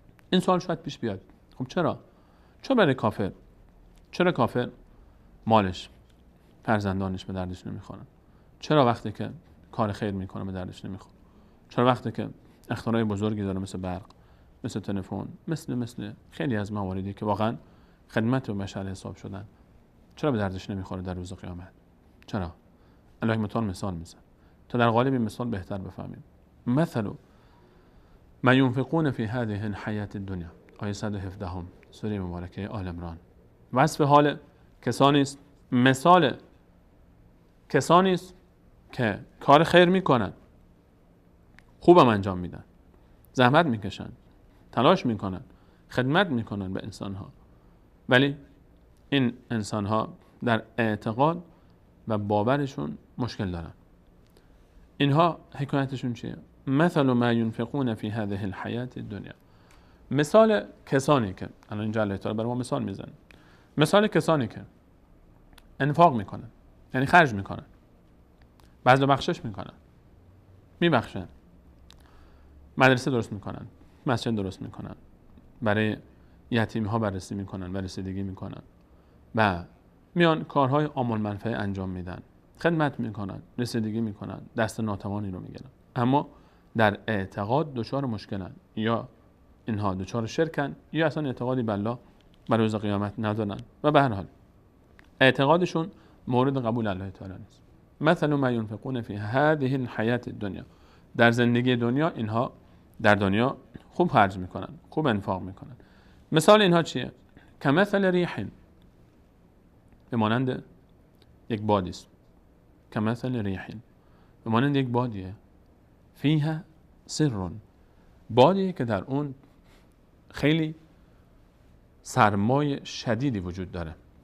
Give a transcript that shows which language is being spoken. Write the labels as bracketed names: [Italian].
[Persian] این سوال شاید پیش بیاد، خب چرا برای کافر، چرا کافر مالش فرزندانش به دردش نمیخورن؟ چرا وقتی که کار خیر میکنه به دردش نمیخوره؟ چرا وقتی که اختراع بزرگی داره مثل برق، مثل تلفن، مثل خیلی از مواردی که واقعا خدمت به بشر حساب شدن، چرا به دردش نمیخوره در روز قیامت؟ چرا؟ الله متعال مثال میزنه تا در قالب این مثال بهتر بفهمیم. [Arabic] مثل ما ينفقون في هذه الحياة الدنيا [Persian] آیه 117 سوره مبارکه [Arabic] آل عمران. [Persian] وصف حال کسانی است، مثال کسانی است که کار خیر میکنن، خوبم انجام میدن، زحمت میکشن، تلاش میکنن، خدمت میکنن به انسانها، ولی این انسانها در اعتقاد و باورشون مشکل دارن. اینها حکایتشون چیه؟ [Arabic] مثل ما ينفقون في هذه الحياة الدنيا. [Persian] مثال کسانی که الان اینجا الله تعالی برای ما مثال میزنه، مثال کسانی که انفاق میکنن، یعنی خرج میکنن، بذل و بخشش میکنن، میبخشن، مدرسه درست میکنن، مسجد درست میکنن، برای یتیمی ها بررسی میکنن و رسیدگی میکنن و میان کارهای عام المنفعه انجام میدن، خدمت میکنن، رسیدگی میکنن، دست ناتوانی رو میگیرن، اما در اعتقاد دچار مشکلن، یا اینها دچار شرکن یا اصلا اعتقادی به الله و روز قیامت ندارن و به هر حال اعتقادشون مورد قبول الله تعالی نیست. [Arabic] مثل ما ينفقون في هذه الحياة الدنيا. [Persian] در زندگی دنیا اینها در دنیا خوب خرج میکنن، خوب انفاق میکنن. مثال اینها چیه؟ [Arabic] کمثل ریح، [Persian] به مانند یک بادی است. [Arabic] کمثل ریح، [Persian] به مانند یک بادیه. [Arabic] فیها سر، [Persian] بادی که در اون خیلی سرمایه شدیدی وجود داره.